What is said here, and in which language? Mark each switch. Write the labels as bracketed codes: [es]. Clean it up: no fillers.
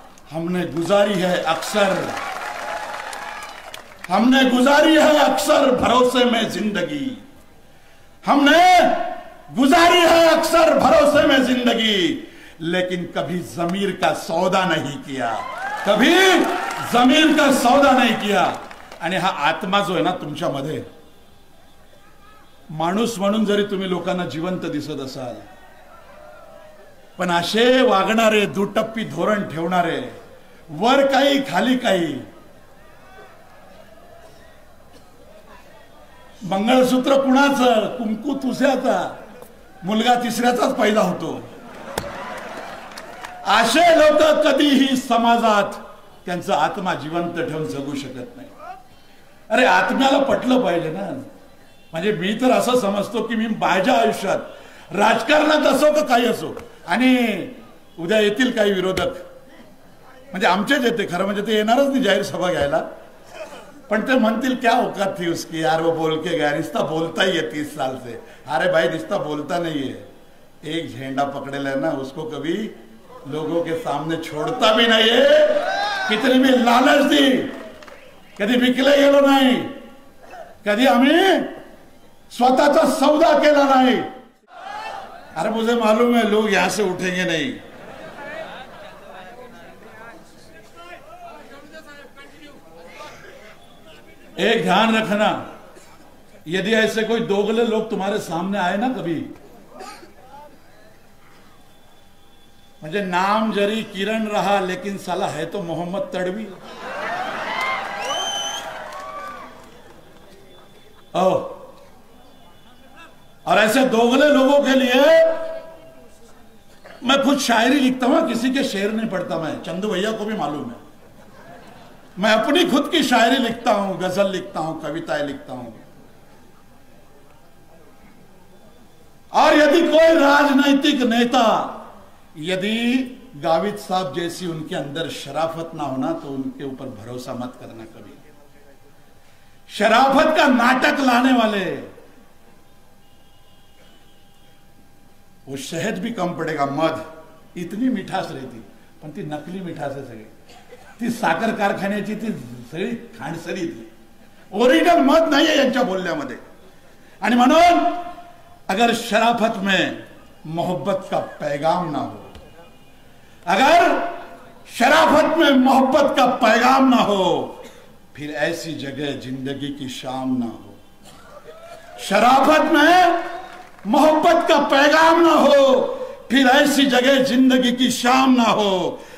[hi] हमने गुजारी है अक्सर, हमने गुजारी है अक्सर भरोसे में जिंदगी, हमने गुजारी है अक्सर भरोसे में जिंदगी, लेकिन कभी जमीर का सौदा नहीं किया, कभी जमीर का सौदा नहीं किया। [mr] आणि हा आत्मा जो आहे ना तुमच्यामध्ये, माणूस म्हणून जरी तुम्ही लोकांना जिवंत दिसत असाल, पण असे वागणारे, दुटप्पी धोरण ठेवणारे, वर काही खाली काही, मंगळसूत्र कुणाचं, कुंकू तुझ्याचा, मुलगा तिसऱ्याचाच पैदा होतो, असे लोक कधीही समाजात त्यांचा आत्मा जिवंत ठेवून जगू शकत नाही। अरे आत्म्याला पटलं पाहिजे ना। म्हणजे मी तर असं समजतो की मी माझ्या आयुष्यात राजकारणात असो का काही असो, आणि उद्या येतील काही विरोधक, म्हणजे आमचेच येते खरं म्हणजे, ते येणारच नाही जाहीर सभा घ्यायला, पण ते म्हणतील [hi] क्या औकात थी उसकी यार, वो बोल के गया, रिश्ता बोलता ही है 30 साल से। अरे भाई रिश्ता बोलता नहीं है, एक झंडा पकड़ेला है ना, उसको कभी लोगों के सामने छोड़ता भी नहीं है। कितनी भी लालच दी, [mr] कधी विकले गेलो नाही, कधी आम्ही स्वतःचा सौदा केला नाही। [hi] अरे मुझे मालूम है लोग यहां से उठेंगे नहीं। एक ध्यान रखना, यदि ऐसे कोई दोगले लोग तुम्हारे सामने आए ना कभी, [mr] म्हणजे नाम जरी [hi] किरण रहा लेकिन साला है तो मोहम्मद तड़वी। और ऐसे दोगले लोगों के लिए मैं खुद शायरी लिखता हूं, किसी के शेर नहीं पढ़ता। मैं चंदू भैया को भी मालूम है, मैं अपनी खुद की शायरी लिखता हूं, गजल लिखता हूं, कविताएं लिखता हूं। और यदि कोई राजनैतिक नेता यदि गावित साहब जैसी उनके अंदर शराफत ना होना तो उनके ऊपर भरोसा मत करना कभी। शराफत का नाटक लाने वाले, वो शहद भी कम पड़ेगा, [mr] मध इतनी मिठास रहती पण ती नकली मिठास आहे सगळी, ती साखर कारखान्याची ती सगळी खांडसरी थी, ओरिजिनल मध नाही आहे यांच्या बोलण्यामध्ये। आणि म्हणून [hi] अगर शराफत में मोहब्बत का पैगाम ना हो, अगर शराफत में मोहब्बत का पैगाम ना हो, फिर ऐसी जगह जिंदगी की शाम ना हो। शराफत में मोहब्बत का पैगाम ना हो, फिर ऐसी जगह जिंदगी की शाम ना हो।